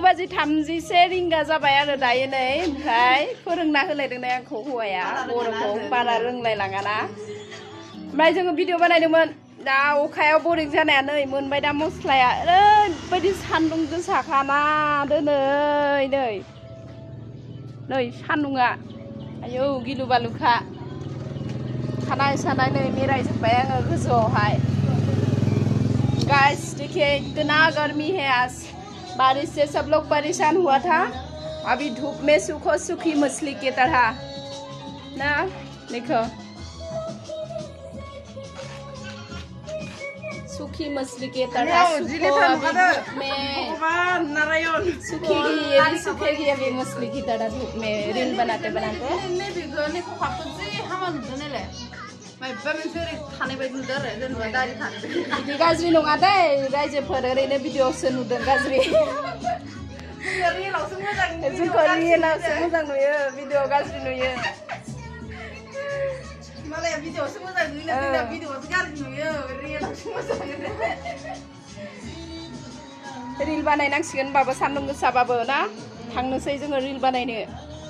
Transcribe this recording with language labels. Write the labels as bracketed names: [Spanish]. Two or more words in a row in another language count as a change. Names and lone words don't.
[Bodo] बाजि 31 रिंगा जाबाय आरो दायो नै ओमफ्राय फोरोंना होलायदों आंखौ हौवाया बर'खौ बारा रोंलायलाङाना ओमफ्राय जोङो भिडिअ बानायदोंमोन दा अखायाव बरिं जानाया नै मोनबाय दा मस्लाया ओरैबायदि सान्दुं गोसाखाना दोनै नै सान्दुंआ आयौ गिलु बालुखा खानाय सानाय नै मेरायजोब्बाय आङो गोजौआवहाय [Hindi] गाइस देखिए इतना गर्मी है आज बारिश से सब लोग परेशान हुआ था अभी धूप में सूखो सूखी मछली की तरह ना देखो सूखी मछली के तरह धूप में सूखेगी ये भी सूखेगी अभी मछली की तरह धूप में रील बनाते बनाते [Bodo] बिदि गाज्रि नङा दे रायजोफोर ओरैनो भिडिअसो नुदों गाज्रि जोंखौ रियेलावसो मोजां नुयो भिडिअ गाज्रि नुयो मालाया भिडिअसो मोजां नुयो जोंना भिडिअसो गाज्रि नुयो रियेलावसो मोजां नुयो रिल बानायनांसिगोन बाबो सान्दुं गोसाबाबो ना थांनोसै जोङो रिल बानायनो